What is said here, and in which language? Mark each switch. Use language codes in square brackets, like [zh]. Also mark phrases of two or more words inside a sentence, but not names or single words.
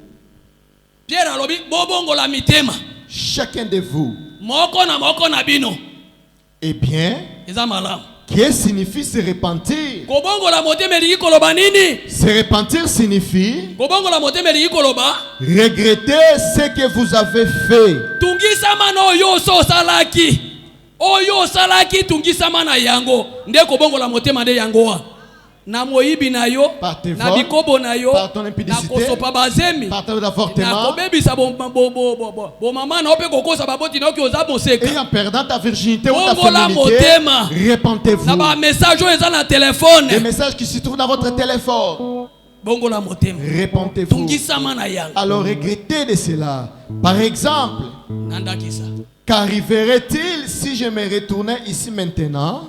[fr] Chacun de vous. Eh bien, qu'est-ce que signifie se repentir? Se repentir signifie regretter ce que vous avez fait. [ln] Na moyibi na yo, na bikobo na yo, na kosopa bazemi, [fr] par d'avortement, et en perdant ta virginité ou ta féminité, répentez-vous. Des messages qui se trouvent dans votre téléphone. Répentez-vous. Alors regrettez de cela. Par exemple, qu'arriverait-il si je me retournais ici maintenant?